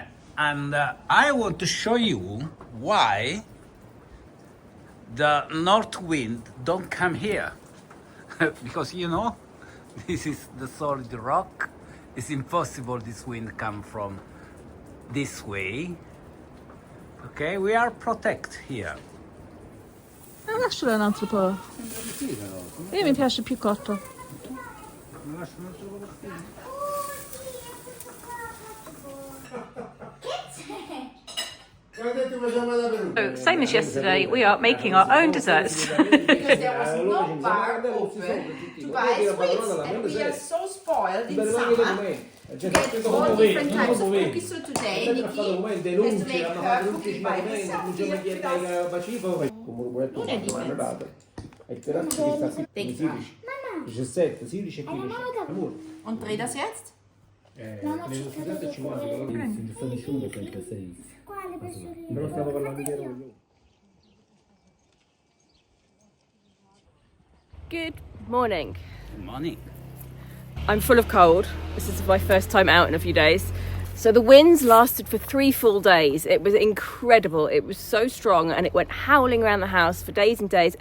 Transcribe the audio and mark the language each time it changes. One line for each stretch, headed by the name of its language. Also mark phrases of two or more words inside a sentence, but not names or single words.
English: And I want to show you why the north wind don't come here. Because you know, this is the solid rock. It's impossible this wind come from this way. Okay, we are protect here.
Italian: Lascialo un altro po'. Io mi piace più cotto.
English: So, same as yesterday, we are making our own desserts. Because there was no bar open to buy sweets, and we are so spoiled in summer to get all different types of cookies. So today Nicki has to make her cookie by herself here with us.
German: Denk dran.
Italian: 17, 16 e 15. Amore.
German: Und dreh das jetzt?
Italian: Però stavo parlando di ero.
English: Good morning. Good morning. I'm full of cold. This is my first time out in a few days. So the winds lasted for 3 full days. It was incredible. It was so strong and it went howling around the house for days and days.